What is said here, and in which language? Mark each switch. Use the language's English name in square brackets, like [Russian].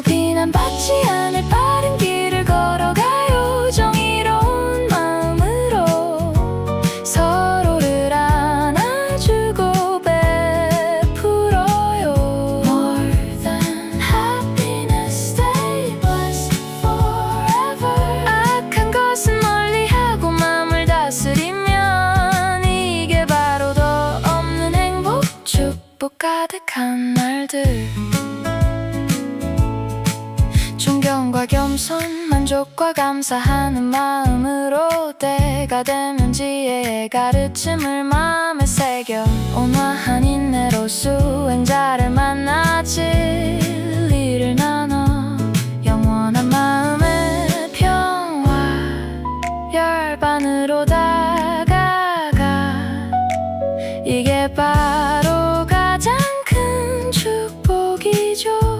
[Korean] 비난받지 않을 바른 길을 걸어가요. 정의로운 마음으로 서로를 안아주고 베풀어요. [English] More than happiness, stay blessed forever. [Korean] 악한 것은 멀리하고 마음을 다스리면 이게 바로 더 없는 행복, 축복 가득한 날들. 존경과 겸손, 만족과 감사하는 마음으로 때가 되면 지혜의 가르침을 마음에 새겨 온화한 인내로 수행자를 만나 진리를 나눠 영원한 마음의 평화 열반으로 다가가 이게 바로 가장 큰 축복이죠.